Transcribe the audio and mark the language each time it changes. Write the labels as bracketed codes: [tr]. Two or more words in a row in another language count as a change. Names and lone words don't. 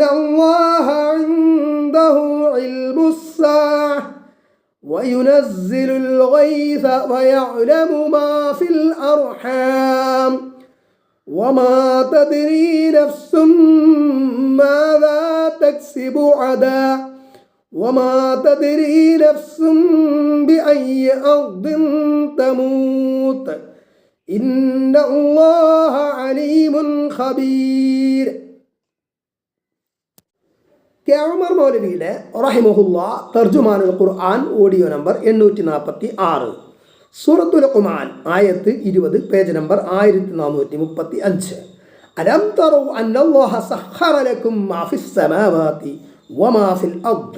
[ar] الله عنده علم الساعة وينزل الغيث ويعلم ما في الأرحام وما تدري نفس ماذا تكسب غدا وما تدري نفس بأي أرض تموت إن الله عليم خبير. [ml] കെ ഉമർ മൗലവിയുടെ റഹിമഹുല്ലാ തർജുമാനുൽ ഖുർആൻ ഓഡിയോ നമ്പർ 846 സൂറത്തുൽ ലുഖ്മാൻ ആയത്ത് 20 പേജ് നമ്പർ 1435. [ar] ألم تروا أن الله سخر لكم ما في السماوات وما في الأرض.